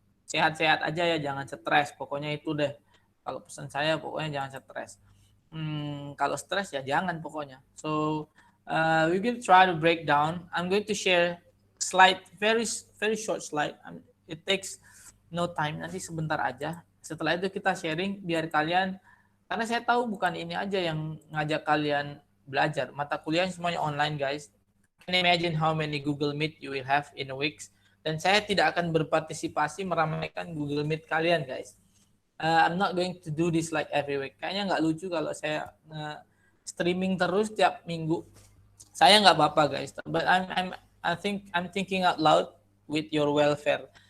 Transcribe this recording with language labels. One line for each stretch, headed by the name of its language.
Indonesian: Sehat-sehat aja ya, jangan stres. Pokoknya itu deh. Kalau pesan saya pokoknya jangan stres. Kalau stres ya jangan pokoknya.
English: So we will try to break down. I'm going to share slide, very short slide. It takes no time.
Indonesian: Nanti sebentar aja. Setelah itu kita sharing biar kalian, karena saya tahu bukan ini aja yang ngajak kalian belajar. Mata kuliah semuanya online guys.
English: Can you imagine how many Google Meet you will have in a week?
Indonesian: Dan saya tidak akan berpartisipasi meramaikan Google Meet kalian guys.
English: I'm not going to do this like every week.
Indonesian: Kayaknya nggak lucu kalau saya streaming terus tiap minggu. Saya nggak apa-apa guys.
English: But I'm thinking out loud with your welfare.